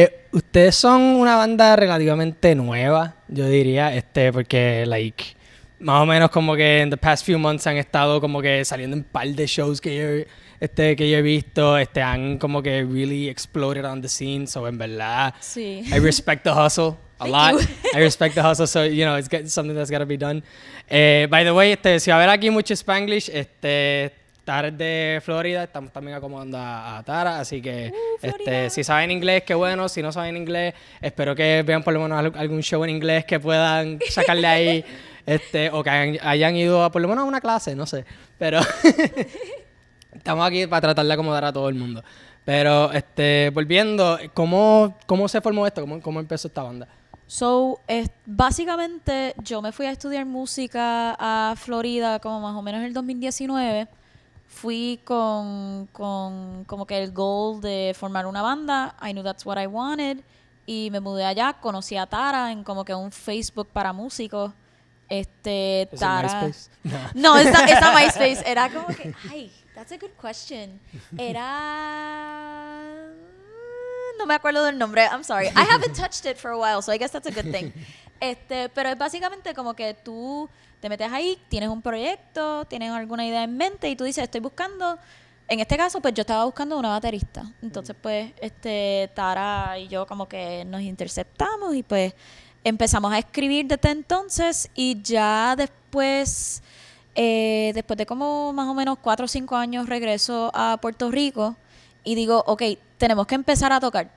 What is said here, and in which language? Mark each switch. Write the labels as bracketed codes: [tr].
[es] Ustedes son una banda relativamente nueva, yo diría, porque, más o menos como que en [en] the past few months [es] han estado como que saliendo en un par de shows que yo he visto, han como que [en] really exploded on the scene, [es] so en verdad, sí. [en] I respect the hustle a Thank lot. you. I respect the hustle, so, it's something that's gotta be done. [es] By the way, si va a haber aquí mucho Spanglish, Tara es de Florida, estamos también acomodando a Tara, así que si saben inglés, qué bueno. Si no saben inglés, espero que vean por lo menos algún show en inglés que puedan sacarle ahí, o que hayan ido por lo menos a una clase, no sé. Pero estamos aquí para tratar de acomodar a todo el mundo. Pero volviendo, ¿cómo se formó esto? ¿Cómo empezó esta banda? So, básicamente yo me fui a estudiar música a Florida como más o menos en el 2019. Fui con como que el goal de formar una banda. [en] I knew that's what I wanted. [es] Y me mudé allá, conocí a Tara en como que un Facebook para músicos. ¿Es Tara. MySpace? No, esa MySpace. Era como que, ay, [en] that's a good question. [es] Era... No me acuerdo del nombre, [en] I'm sorry. I haven't touched it for a while, so I guess that's a good thing. [es] Pero es básicamente como que tú te metes ahí, tienes un proyecto, tienes alguna idea en mente y tú dices, estoy buscando, en este caso, pues yo estaba buscando una baterista. Entonces, pues, Tara y yo como que nos interceptamos y pues empezamos a escribir desde entonces y ya después de como más o menos 4 o 5 años regreso a Puerto Rico y digo, ok, tenemos que empezar a tocar.